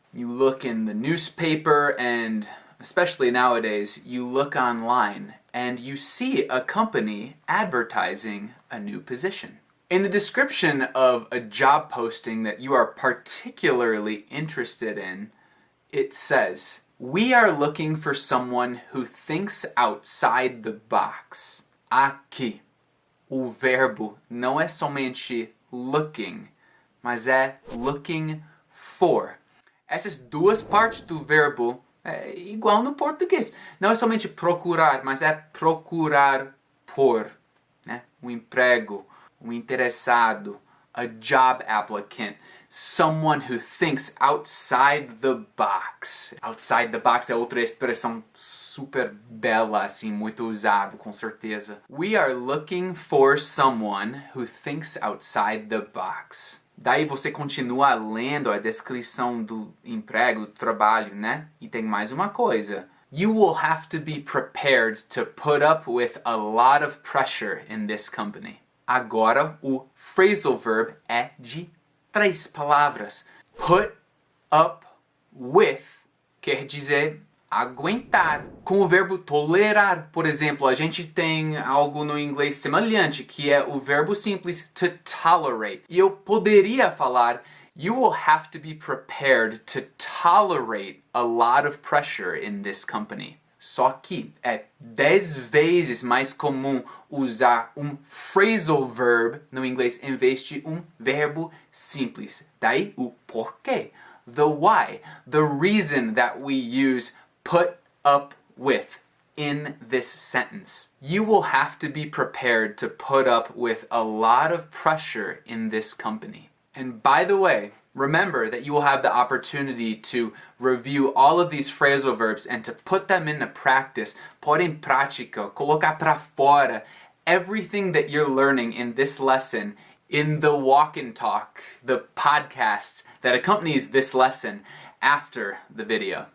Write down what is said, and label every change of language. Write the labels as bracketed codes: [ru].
[en] You look in the newspaper and, especially nowadays, you look online and you see a company advertising a new position. In the description of a job posting that you are particularly interested in, it says, We are looking for someone who thinks outside the box. [pt] Aqui, o verbo não é somente looking, mas é looking for. Essas duas partes do verbo é igual no português. Não é somente procurar, mas é procurar por, né? Um emprego, um interessado, [en] a job applicant, someone who thinks outside the box. [pt] Outside the box é outra expressão super bela, assim, muito usado, com certeza. [en] We are looking for someone who thinks outside the box. [pt] Daí você continua lendo a descrição do emprego, do trabalho, né? E tem mais uma coisa. [en] You will have to be prepared to put up with a lot of pressure in this company. [pt] Agora, o phrasal verb é de 3 palavras. Put up with quer dizer aguentar. Com o verbo tolerar, por exemplo, a gente tem algo no inglês semelhante, que é o verbo simples to tolerate. E eu poderia falar, [en] you will have to be prepared to tolerate a lot of pressure in this company. [pt] Só que é 10 vezes mais comum usar um phrasal verb no inglês em vez de um verbo simples. Daí o porquê, [en] the why, the reason that we use put up with in this sentence. You will have to be prepared to put up with a lot of pressure in this company. And by the way, remember that you will have the opportunity to review all of these phrasal verbs and to put them into practice, [pt] pôr em prática, colocar para fora [en] everything that you're learning in this lesson in the walk and talk, the podcast that accompanies this lesson after the video.